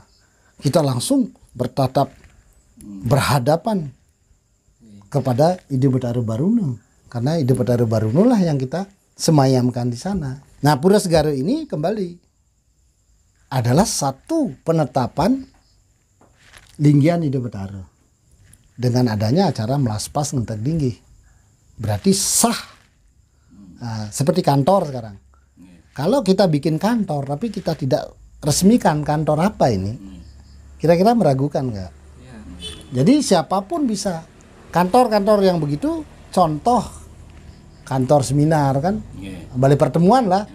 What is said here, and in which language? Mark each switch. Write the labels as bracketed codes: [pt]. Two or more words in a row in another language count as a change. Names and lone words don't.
[id] Kita langsung bertatap berhadapan kepada IDE Betara Baruna, karena IDE Betara Baruna lah yang kita semayamkan di sana. Nah, Pura Segara ini kembali adalah satu penetapan linggian IDE Betara dengan adanya acara melaspas ngentek dinggi, berarti sah. Nah, seperti kantor sekarang. Kalau kita bikin kantor tapi kita tidak resmikan kantor apa ini, kira-kira meragukan nggak? Jadi siapapun bisa. Kantor-kantor yang begitu, contoh kantor seminar kan, balai pertemuan lah.